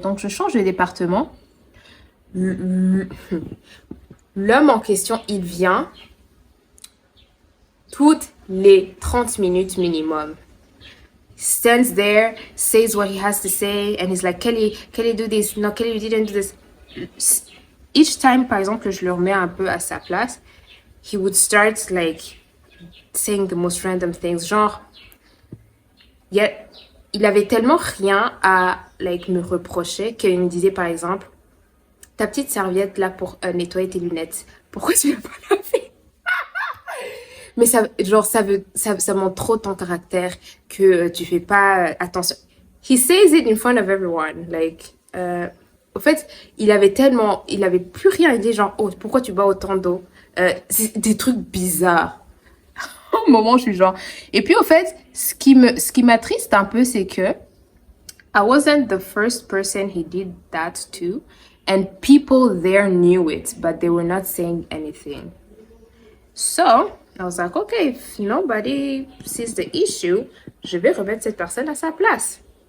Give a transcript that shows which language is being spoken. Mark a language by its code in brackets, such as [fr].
[fr] Donc, je change de département. L'homme en question, il vient. Toute les 30 minutes minimum. [en] Stands there, says what he has to say, and he's like, Kelly do this? No, Kelly, you didn't do this. Each time, [fr] par exemple, que je le remets un peu à sa place, [en] he would start like saying the most random things. [fr] Genre, il avait tellement rien à like me reprocher qu'il me disait par exemple, ta petite serviette là pour nettoyer tes lunettes, pourquoi tu l'as pas lavée? Mais ça, genre, ça montre trop ton caractère que tu fais pas attention. [en] He says it in front of everyone. [fr] Like, au fait, il avait plus rien. Il dit genre, oh, pourquoi tu bois autant d'eau? C'est des trucs bizarres. Au moment, je suis genre. Et puis, au fait, ce qui m'attriste un peu, c'est que [en] I wasn't the first person he did that to, and people there knew it, but they were not saying anything. So, I was like, okay, if nobody sees the issue, [fr] je vais remettre cette personne à sa place.